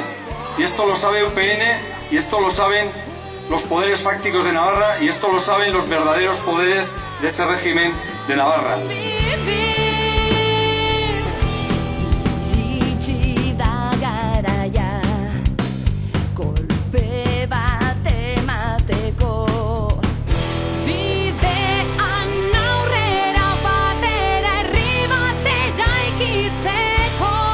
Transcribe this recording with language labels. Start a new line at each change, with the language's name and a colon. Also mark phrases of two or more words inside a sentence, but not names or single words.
Spanish: Y esto lo sabe UPN, y esto lo saben los poderes fácticos de Navarra, y esto lo saben los verdaderos poderes de ese régimen de Navarra.
Basque: Iritsi da garaia, kolpe bat emateko. Bidean aurrera batera, herri bat eraikitzeko.